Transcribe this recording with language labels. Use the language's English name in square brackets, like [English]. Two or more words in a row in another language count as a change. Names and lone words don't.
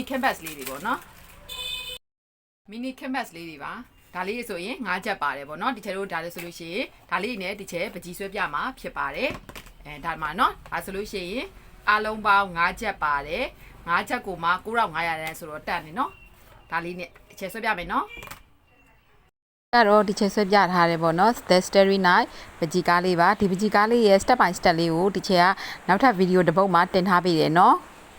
[Burmese] canvas လေးတွေပေါ့နော် [English] mini canvas [Burmese] လေးတွေပါဒါလေးဆိုရင်5ချက်ပါတယ်ပေါ့နော်ဒီချေတို့ဒါလေးဆိုလို့ရှိရင်ဒါလေးနဲ့ဒီချေပကြီးဆွဲပြမှာဖြစ်ပါတယ်ဒါမှနော်ဒါဆိုလို့ရှိရင်အားလုံးပေါင်း5ချက်ပါတယ်5ချက်ကိုမှ9500ရန်ဆိုတော့တက်နေနော်ဒါလေးနဲ့ဒီချေဆွဲပြမယ်နော်အဲ့တော့ဒီချေဆွဲပြထားတယ်ပေါ့နော် The Starry Night ပကြီးကားလေးပါဒီပကြီးကားလေးရဲ့ [English] step by step [Burmese] လေးကိုဒီချေကနောက်ထပ်ဗီဒီယိုတစ်ပုဒ်မှာတင်ထားပေးတယ်နော်